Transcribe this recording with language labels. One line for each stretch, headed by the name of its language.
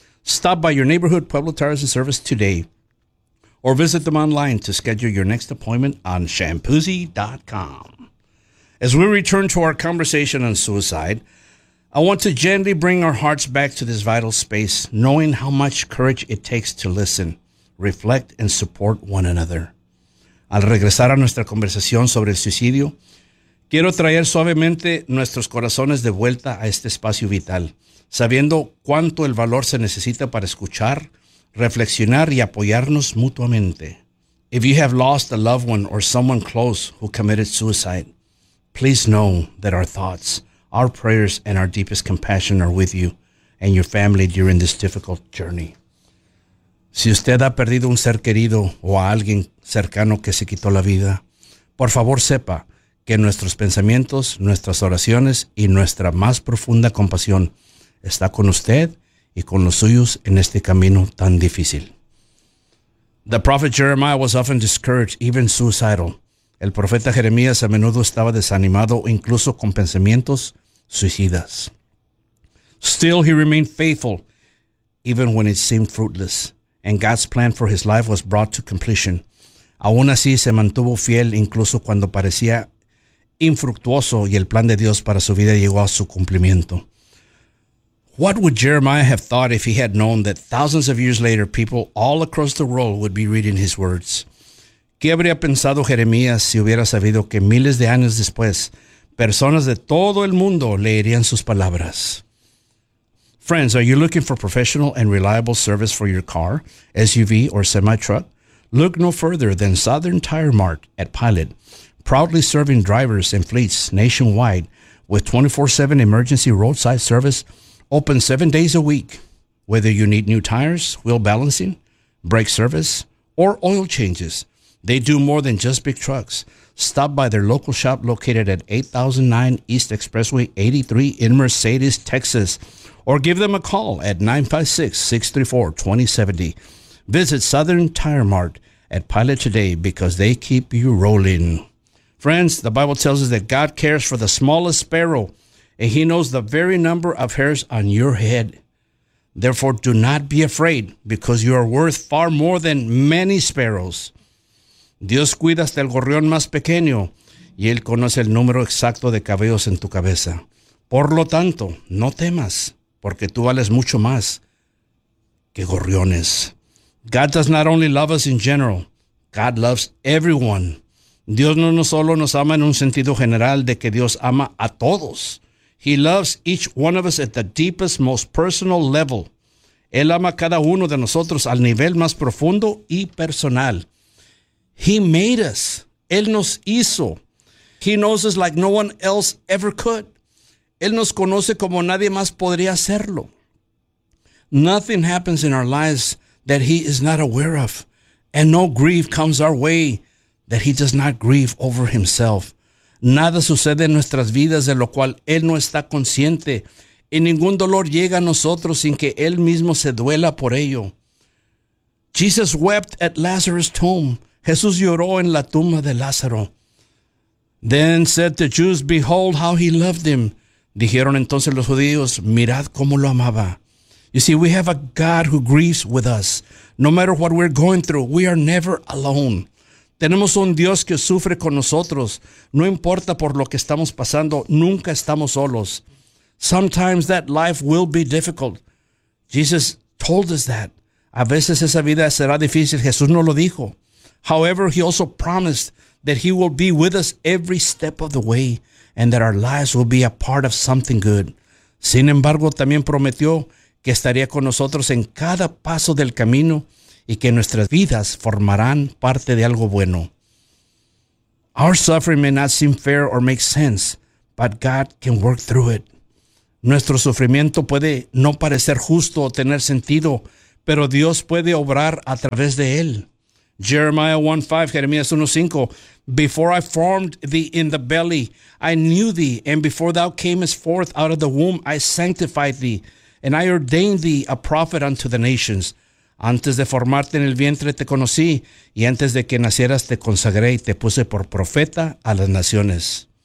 English: Stop by your neighborhood Pueblo Transit Service today or visit them online to schedule your next appointment on shampoozy.com. As we return to our conversation on suicide, I want to gently bring our hearts back to this vital space, knowing how much courage it takes to listen, reflect, and support one another.
Spanish: Al regresar a nuestra conversación sobre el suicidio, quiero traer suavemente nuestros corazones de vuelta a este espacio vital, sabiendo cuánto el valor se necesita para escuchar, reflexionar y apoyarnos mutuamente.
English: If you have lost a loved one or someone close who committed suicide, please know that our thoughts, our prayers, and our deepest compassion are with you and your family during this difficult journey.
Spanish: Si usted ha perdido un ser querido o a alguien cercano que se quitó la vida, por favor sepa que nuestros pensamientos, nuestras oraciones y nuestra más profunda compasión está con usted y con los suyos en este camino tan difícil.
English: The prophet Jeremiah was often discouraged, even suicidal.
Spanish: El profeta Jeremías a menudo estaba desanimado, incluso con pensamientos suicidas.
English: Still, he remained faithful, even when it seemed fruitless, and God's plan for his life was brought to completion.
Spanish: Aún así, se mantuvo fiel, incluso cuando parecía infructuoso, y el plan de Dios para su vida llegó a su cumplimiento.
English: What would Jeremiah have thought if he had known that thousands of years later, people all across the world would be reading his words?
Spanish: ¿Qué habría pensado Jeremías si hubiera sabido que miles de años después, personas de todo el mundo leerían sus palabras?
English: Friends, are you looking for professional and reliable service for your car, SUV, or semi-truck? Look no further than Southern Tire Mart at Pilot, proudly serving drivers and fleets nationwide with 24/7 emergency roadside service open 7 days a week. Whether you need new tires, wheel balancing, brake service, or oil changes, they do more than just big trucks. Stop by their local shop located at 8009 East Expressway 83 in Mercedes, Texas, or give them a call at 956-634-2070. Visit Southern Tire Mart at Pilot today because they keep you rolling. Friends, the Bible tells us that God cares for the smallest sparrow, and he knows the very number of hairs on your head. Therefore, do not be afraid because you are worth far more than many sparrows.
Spanish: Dios cuida hasta el gorrión más pequeño y Él conoce el número exacto de cabellos en tu cabeza. Por lo tanto, no temas, porque tú vales mucho más que gorriones.
English: God does not only love us in general, God loves everyone.
Spanish: Dios no solo nos ama en un sentido general de que Dios ama a todos.
English: He loves each one of us at the deepest, most personal level.
Spanish: Él ama a cada uno de nosotros al nivel más profundo y personal.
English: He made us.
Spanish: Él nos hizo.
English: He knows us like no one else ever could.
Spanish: Él nos conoce como nadie más podría hacerlo.
English: Nothing happens in our lives that he is not aware of. And no grief comes our way that he does not grieve over himself.
Spanish: Nada sucede en nuestras vidas de lo cual él no está consciente. Y ningún dolor llega a nosotros sin que él mismo se duela por ello.
English: Jesus wept at Lazarus' tomb.
Spanish: Jesús lloró en la tumba de Lázaro.
English: Then said the Jews, behold how he loved him.
Spanish: Dijeron entonces los judíos, mirad cómo lo amaba.
English: You see, we have a God who grieves with us. No matter what we're going through, we are never alone.
Spanish: Tenemos un Dios que sufre con nosotros. No importa por lo que estamos pasando, nunca estamos solos.
English: Sometimes that life will be difficult. Jesus told us that.
Spanish: A veces esa vida será difícil. Jesús no lo dijo.
English: However, he also promised that he will be with us every step of the way and that our lives will be a part of something good.
Spanish: Sin embargo, también prometió que estaría con nosotros en cada paso del camino y que nuestras vidas formarán parte de algo bueno.
English: Our suffering may not seem fair or make sense, but God can work through it.
Spanish: Nuestro sufrimiento puede no parecer justo o tener sentido, pero Dios puede obrar a través de él.
English: Jeremiah 1:5, Before I formed thee in the belly, I knew thee, and before thou camest forth out of the womb, I sanctified thee, and I ordained thee a prophet unto the nations.
Spanish: Antes de formarte en el vientre te conocí, y antes de que nacieras te consagré y te puse por profeta a las naciones.